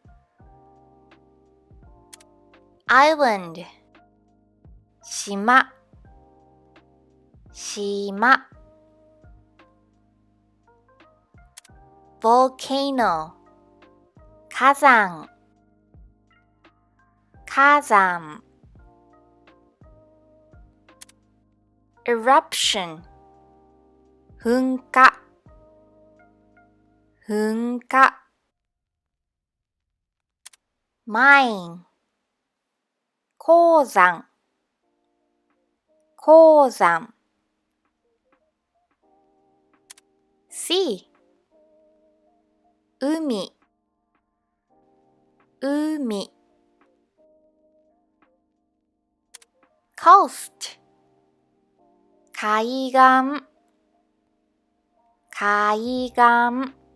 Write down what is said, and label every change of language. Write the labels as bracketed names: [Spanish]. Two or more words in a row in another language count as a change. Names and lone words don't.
[English] island 島島 volcano 火山 [Japanese] 火山 eruption 噴火噴火 mine 鉱山鉱山 sea 海海 coast 海岸海岸